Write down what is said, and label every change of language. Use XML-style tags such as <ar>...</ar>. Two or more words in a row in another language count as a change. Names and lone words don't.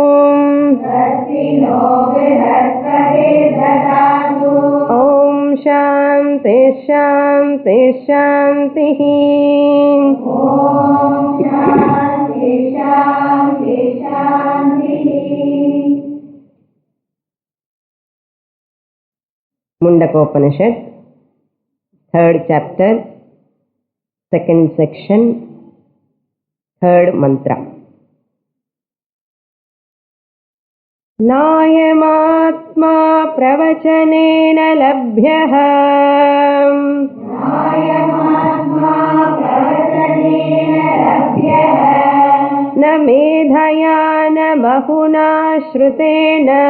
<sa>ॐ शान्ति शान्ति शान्तिः।</sa> <en>मुंडकोपनिषद 3rd chapter 2nd section 3rd mantra।</en> <sa>नायमात्मा प्रवचनेन लभ्यः। न मेधया न बहुना श्रुतेन।</sa>